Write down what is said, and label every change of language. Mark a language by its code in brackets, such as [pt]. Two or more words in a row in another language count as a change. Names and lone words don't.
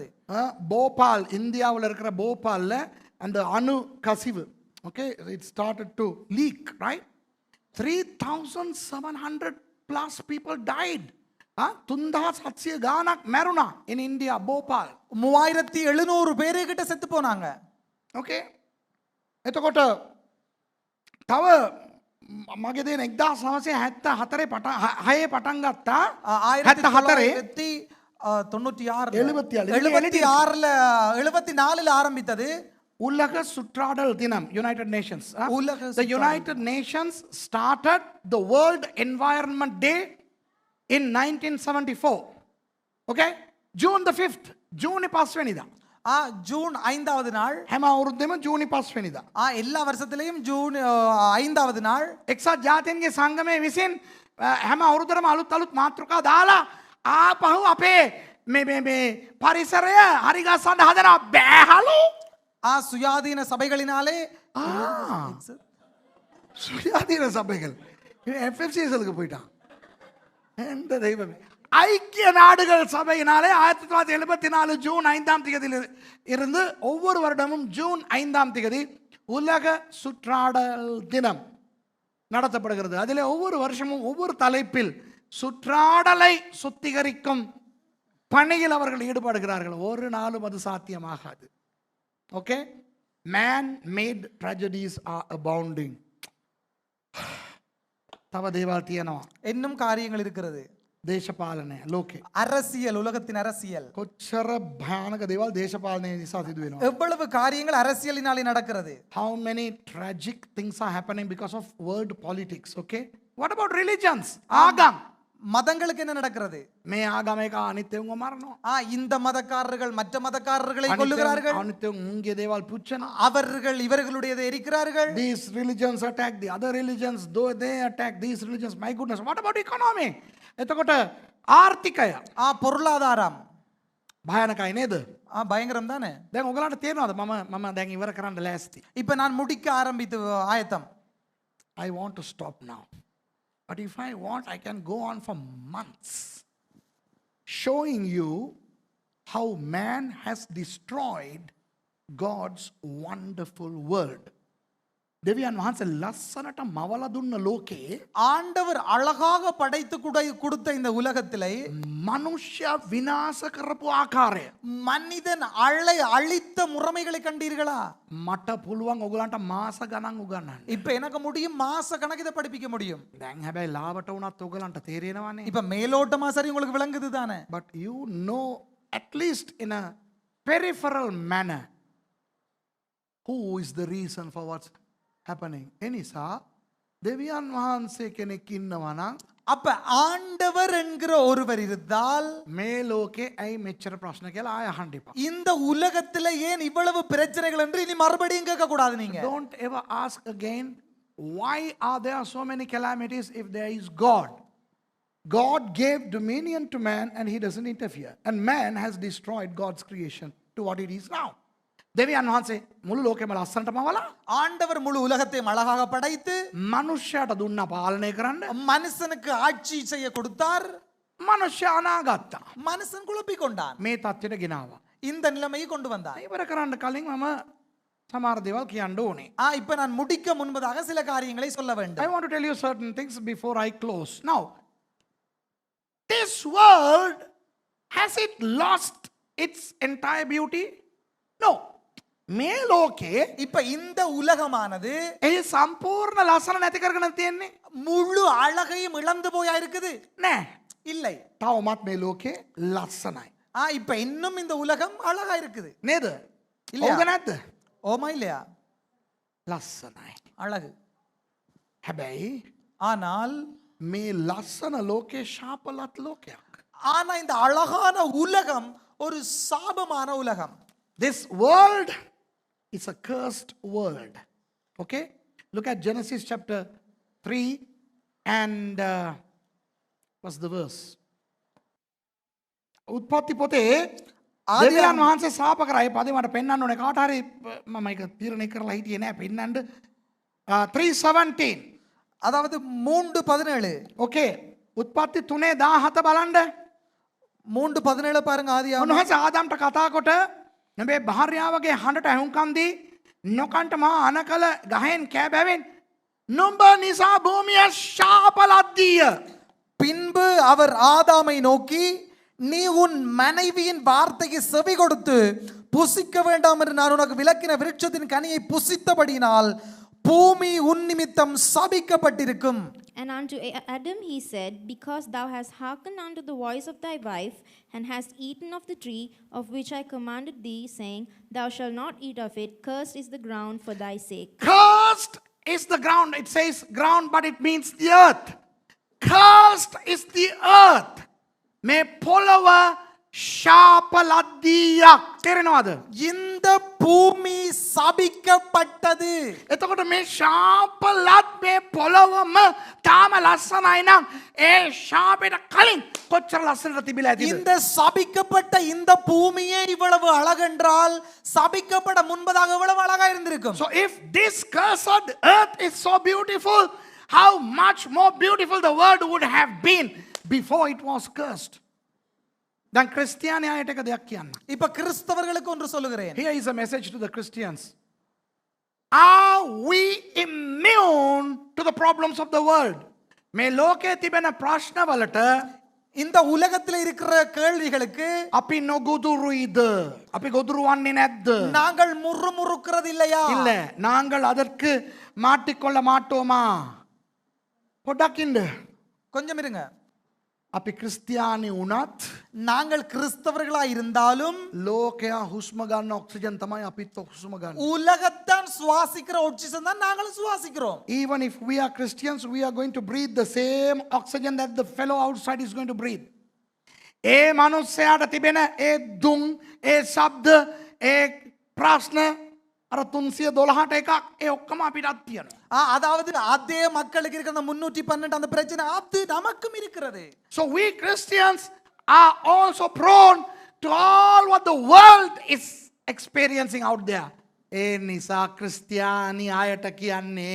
[ta] போபால் இந்தியாவில் இருக்கிற போபால்ல அந்த அணு கசிவு. [en] Okay, it started to leak, right? 3,700 plus people died. [si] 3,700 ගානක් මැරුණා [en] in India, [si] Bhopal. [ta] 3,700 பேரு கிட்ட செத்து போனாங்க. [si] Okay. එතකොට තව මගේ දේන 1974 පටන් ගත්තා. [ta] 1974 ஆரம்பித்தது உலக சுற்றாடல் தினம், [en] United Nations. The United Nations started the World Environment Day in 1974. Okay? June the 5th. June පස්වෙනිදා. [ta] ஜூன் 5வது நாள். [si] හැම අවුරුද්දෙම ජූනි 5 වෙනිදා. [ta] எல்லா வருஷத்திலேயும் ஜூன் 5வது நாள். [si] එක්සත් ජාතීන්ගේ සංගමය විසින් හැම අවුරුද්දටම අලුත් මාතෘකා දාලා ආපහු අපේ මේ පරිසරය හරි ගස්සන්න හදනවා බෑහලු. [ta] சுயாதீன சபைகளினாலே சுயாதீன சபைகள் FFCSலுக்கு போயிட்டான். எந்த தெய்வமே. ஐக்கிய நாடுகள் சபையினாலே 1974 ஜூன் 5ஆம் தேதியில் இருந்து ஒவ்வொரு வருடமும் ஜூன் 5ஆம் தேதி உலக சுற்றாடல் தினம் நடத்தப்படுகிறது. அதில் ஒவ்வொரு வருஷமும் ஒவ்வொரு தலைப்பில் சுற்றாடலை சுத்திகரிக்கும் பணியில் அவர்கள் ஈடுபடுகிறார்கள். ஒரு நாளும் அது சாத்தியமாகாது. [en] Okay? Man-made tragedies are abounding. [si] තව දේවල් තියෙනවා. [ta] இன்னும் காரியங்கள் இருக்கிறது. [si] දේශපාලනය ලෝකේ. [ta] அரசியல், உலகத்தின் அரசியல். [si] කොච්චර භයානක දේවල් දේශපාලනය නිසා සිදු වෙනවා. [ta] எவ்வளவு காரியங்கள் அரசியலினாலே நடக்கிறது. [en] How many tragic things are happening because of world politics, okay? What about religions? [ta] ஆகம். மதங்களுக்கு என்ன நடக்கிறது? [si] මේ ආගම එක අනිත්‍යවම මරනවා. [ta] இந்த மதக்காரர்கள் மற்ற மதக்காரர்களை கொல்லுகிறார்கள். [si] අනිත්‍යවම උන්ගේ දේවල් පුච්චනවා. [ta] அவர்கள் இவர்களுடையதை எரிக்கிறார்கள். [en] These religions attack the other religions, though they attack these religions. My goodness, what about economy? [si] එතකොට ආර්ථිකය [ta] பொருளாதாரம் [si] භයානකයි නේද? [ta] பயங்கரம் தானே. [si] දැන් ඔයගලන්ට තේරෙනවද මම දැන් ඉවර කරන්න ලෑස්ති. [ta] இப்ப நான் முடிக்க ஆரம்பித்து ஆயத்தம். [en] I want to stop now. But if I want, I can go on for months showing you how man has destroyed God's wonderful world. [si] දෙවියන් වහන්සේ ලස්සනට මවලා දුන්න ලෝකේ [ta] ஆண்டவர் அழகாக படைத்து கொடுத்த இந்த உலகத்திலே [si] මනුෂ්‍ය විනාශ කරපු ආකාරය [ta] மனிதன் அழித்த முறைமைகளை கண்டீர்களா? [si] මට පුළුවන් ඔයගලන්ට මාස ගණන් උගන්වන්න. [ta] இப்ப எனக்கு முடியும், மாச கணக்கு இதை படிப்பிக்க முடியும். [si] දැන් හැබැයි ලාවට වුණත් ඔයගලන්ට තේරෙනවනේ. [ta] இப்ப மேலோட்டமா சரி உங்களுக்கு விளங்குது தானே? [en] But you know at least in a peripheral manner who is the reason for what's happening. [si] එනිසා දෙවියන් වහන්සේ කෙනෙක් ඉන්නවා නම් [ta] அப்ப ஆண்டவர் என்கிற ஒருவர் இருந்தால் [si] මේ ලෝකේ ඇයි මෙච්චර ප්‍රශ්න කියලා ආය අහන්න එපා. [ta] இந்த உலகத்துல ஏன் இவ்வளவு பிரச்சனைகள் என்று இனி மறுபடியும் கேட்க கூடாது நீங்க. [en] Don't ever ask again why are there so many calamities if there is God. God gave dominion to man and he doesn't interfere. And man has destroyed God's creation to what it is now. [si] දෙවියන් වහන්සේ මුළු ලෝකෙම ලස්සනට මවලා [ta] ஆண்டவர் முழு உலகத்தையும் அழகாக படைத்து [si] මනුෂ්‍යයට දුන්නා පාලනය කරන්න. [ta] மனுஷனுக்கு ஆட்சி செய்ய கொடுத்தார். [si] මනුෂ්‍ය අනාගත්තා. [ta] மனுஷன் குழப்பிக் கொண்டான். [si] මේ තත්ත්වයට ගෙනාවා. [ta] இந்த நிலைமையை கொண்டு வந்தார். [si] ඉවර කරන්න කලින් මම සමහර දේවල් කියන්න ඕනේ. [ta] இப்ப நான் முடிக்க முன்பதாக சில காரியங்களை சொல்ல [en] I [ta] வேண்டும். [en] want to tell you certain things before I close. Now, this world, has it lost its entire beauty? No. [si] මේ ලෝකේ [ta] இப்ப இந்த உலகமானது [si] ඒ සම්පූර්ණ ලස්සන නැති කරගෙන තියෙන්නේ [ta] முழு அழகையும் இழந்து போயா இருக்குது? [si] නෑ. [ta] இல்லை. [si] තවමත් මේ ලෝකේ ලස්සනයි. [ta] இப்ப இன்னும் இந்த உலகம் அழகா இருக்குது. [si] නේද? [ta] இல்லையா? [si] හවුද නැද්ද? [ta] ஓமா இல்லையா? [si] ලස්සනයි. [ta] அழகு. [si] හැබැයි [ta] ஆனால் [si] මේ ලස්සන ලෝකේ ශාපලත් ලෝකයක්. [ta] ஆனா இந்த அழகான உலகம் ஒரு சாபமான உலகம். [en] This world is a cursed world. Okay? Look at Genesis chapter 3 and what's the verse? [si] උත්පත්ති පොතේ දෙවියන් වහන්සේ ශාප කරා. ඒ පදේ මට පෙන්වන්න ඕනේ කාට හරි මම ඒක තීරණය කරලා හිටියේ නෑ පෙන්වන්න. 3:17. [ta] அதாவது 3:17. [si] Okay. උත්පත්ති 3:17 බලන්න. [ta] 3:17 பாருங்க ஆதியாகமம். [si] උන්වහන්සේ ආදම්ට කතා කොට නෙබේ භාර්යාවගේ හඬට ඇහුම්කන් දී නොකන්ට මා අනකල ගහෙන් කෑබැවෙන් නුඹ නිසා භූමිය ශාපලද්දිය. [ta] பின்பு அவர் ஆதாமை நோக்கி நீ உன் மனைவியின் வார்த்தைக்கு செவி கொடுத்து புசிக்க வேண்டாம் என்று நான் உனக்கு விலக்கின விருட்சத்தின் கனியை புசித்தபடியினால் பூமி உன் நிமித்தம் சபிக்கப்பட்டிருக்கும். [en] And unto Adam he said, because thou hast hearkened unto the voice of thy wife, and hast eaten of the tree of which I commanded thee, saying, thou shalt not eat of it, cursed is the ground for thy sake. Cursed is the ground. It says ground, but it means the earth. Cursed is the earth. [si] මේ පොළව ශාපලද්දියක්. තේරෙනවද? [ta] இந்த பூமி சபிக்கப்பட்டது. [si] එතකොට මේ ශාපලත් මේ පොළවම තාම ලස්සනයි නම් ඒ ශාපෙට කලින් කොච්චර ලස්සනට තිබිලා ඇතිද? [ta] இந்த சபிக்கப்பட்ட இந்த பூமியே இவ்வளவு அழகென்றால் சபிக்கப்பட முன்பதாக எவ்வளவு அழகா இருந்திருக்கும். [en] So if this cursed earth is so beautiful, how much more beautiful the world would have been before it was cursed. [si] දැන් ක්‍රිස්තියානි අයට එක දෙයක් කියන්න. [ta] இப்ப கிறிஸ்தவர்களுக்கு ஒன்று சொல்லுகிறேன். [en] Here is a message to the Christians. Are we immune to the problems of the world? [si] මේ ලෝකයේ තිබෙන ප්‍රශ්නවලට [ta] இந்த உலகத்தில் இருக்கிற கேள்விகளுக்கு [si] අපි නොගොදුරුයිද? අපි ගොදුරු වන්නේ නැද්ද? [ta] நாங்கள் முறுமுறுக்கிறது இல்லையா? இல்ல, நாங்கள் அதற்கு மாட்டிக்கொள்ள மாட்டோமா? [si] පොඩ්ඩක් ඉන්න. [ta] கொஞ்சம் இருங்க. [si] අපි ක්‍රිස්තියානි වුණත් [ta] நாங்கள் கிறிஸ்தவர்களா இருந்தாலும் [si] ලෝකයා හුස්ම ගන්න ඔක්සිජන් තමයි අපිත් හුස්ම ගන්න. [ta] உலகத்தான் சுவாசிக்கிற ஆக்சிஜன் தான் நாங்களும் சுவாசிக்கிறோம். [en] Even if we are Christians, we are going to breathe the same oxygen that the fellow outside is going to breathe. [si] ඒ මනුස්සයාට තිබෙන ඒ දුම්, ඒ ශබ්ද, ඒ ප්‍රශ්න අර 312ට එකක් ඒ ඔක්කොම අපිටත් තියෙනවා. [ta] அதாவது அதே மக்களுக்கு இருக்கிற 312 அந்த பிரச்சனை அது நமக்கும் இருக்கிறது. [en] So we Christians are also prone to all what the world is experiencing out there. [si] ඒ නිසා ක්‍රිස්තියානි අයට කියන්නේ